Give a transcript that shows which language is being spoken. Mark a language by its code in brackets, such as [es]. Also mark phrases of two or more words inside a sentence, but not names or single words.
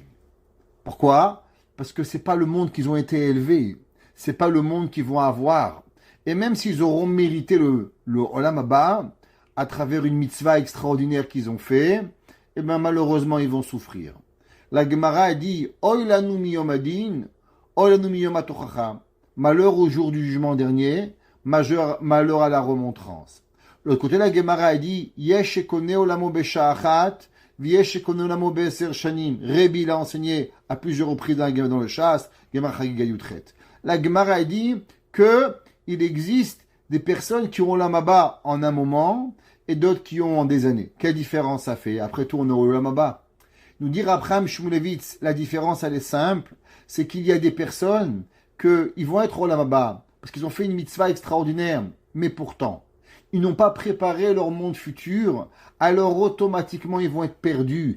[fr] Pourquoi? Parce que c'est pas le monde qu'ils ont été élevés, c'est pas le monde qu'ils vont avoir. Et même s'ils auront mérité le [he] עולם הבא, [fr] à travers une mitzvah extraordinaire qu'ils ont fait, malheureusement, ils vont souffrir. La Gemara dit, [he] אוי לנו מיום הדין אוי לנו מיום התוכחה. [fr] Malheur au jour du jugement dernier, malheur à la remontrance. De l'autre côté, la Gemara dit, [he] יש קונה עולמו בשעה אחת ויש קונה עולמו בעשר שנים. [fr] Rebi l'a enseigné à plusieurs reprises dans le Shas, Gemara Chagiga Yutret. La Gemara dit que il existe des personnes qui ont l' [he] עולם הבא [fr] en un moment et d'autres qui ont en des années. Quelle différence ça fait? Après tout, on est au [he] עולם הבא. [fr] Nous dire Abraham Shmulevitz, la différence elle est simple, c'est qu'il y a des personnes qu'ils vont être au [he] עולם הבא [fr] parce qu'ils ont fait une mitzvah extraordinaire, mais pourtant, ils n'ont pas préparé leur monde futur, alors automatiquement ils vont être perdus.